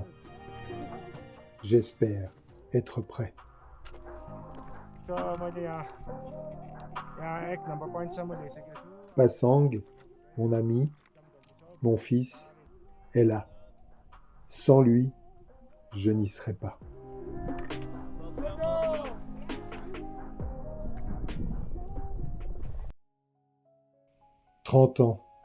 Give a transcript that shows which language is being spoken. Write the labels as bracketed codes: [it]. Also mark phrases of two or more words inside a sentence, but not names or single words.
[fr] J'espère être prêt. [ne] So, मैले एक नम्बर पोइन्टसम्म ल्याइसकेको छु. [fr] Pasang, mon ami, mon fils, est là. Sans lui, je n'y serais pas. « 30 ans.